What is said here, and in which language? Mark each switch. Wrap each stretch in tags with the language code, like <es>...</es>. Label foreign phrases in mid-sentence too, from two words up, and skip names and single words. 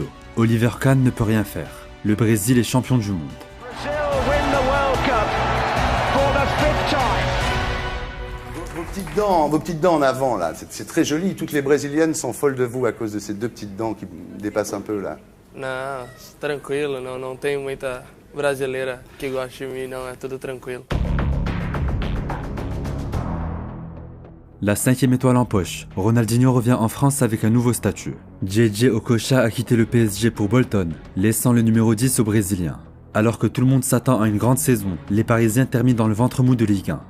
<fr>Oliver Kahn ne peut rien faire. Le Brésil est champion du monde. Vos petites dents en avant, là, c'est très joli. Toutes les Brésiliennes sont folles de vous à cause de ces 2 petites dents qui dépassent un peu, là.</fr> <pt>Não, tranquilo, não tem muita brasileira que gosta de mim, não, é tudo tranquilo.</pt> <fr>La 5e étoile en poche, Ronaldinho revient en France avec un nouveau statut. JJ Okocha a quitté le PSG pour Bolton, laissant le numéro 10 aux Brésiliens. Alors que tout le monde s'attend à une grande saison, les Parisiens terminent dans le ventre mou de Ligue 1.</fr>